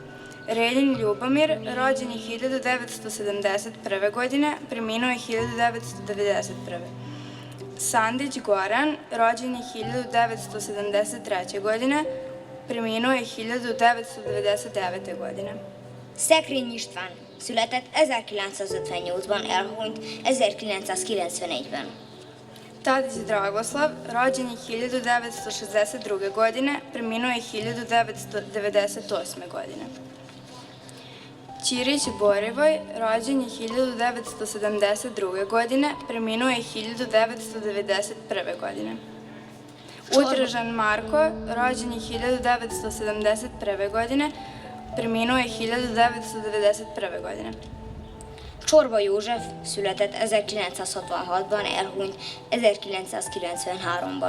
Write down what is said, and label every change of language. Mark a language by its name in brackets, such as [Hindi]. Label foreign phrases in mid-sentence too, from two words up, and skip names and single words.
[Serbian] Reljin Ljubomir, rođen je 1971. godine, preminuo je 1991. Sandić Goran, rođen je 1973. godine, preminuo je 1999. godine. [Hungarian] Szekrény István született 1958-ban, elhunyt 1994-ben. [Serbian] Tadić Dragoslav, rođen je 1962. godine, preminuo je 1998. godine. Ćirić Borivoj, rođen je 1972. godine, preminuo je 1991. godine. Utržan Marko, rođen je 1971. godine, preminuo je 1991. godine. [Hungarian] Csorba József született 1966-ban, elhunyt 1993-ban.